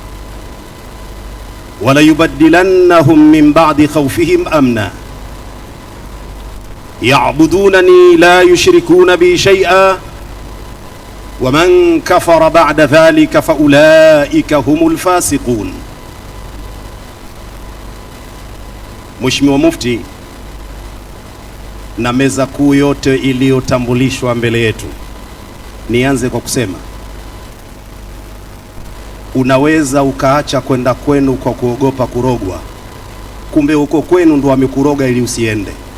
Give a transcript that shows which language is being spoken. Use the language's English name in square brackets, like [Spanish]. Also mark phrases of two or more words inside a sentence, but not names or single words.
[Arabic] وليبدلنهم من بعد خوفهم أمنا يعبدونني لا يشركون بي شيئا ومن كفر بعد ذلك فأولئك هم الفاسقون. [Swahili] Mheshimiwa Mufti na meza kuu yote iliyotambulishwa mbele yetu, nianze kwa kusema unaweza ukaacha kwenda kwenu kwa kuogopa kurogwa, kumbe huko kwenu ndo wamekuroga ili usiende.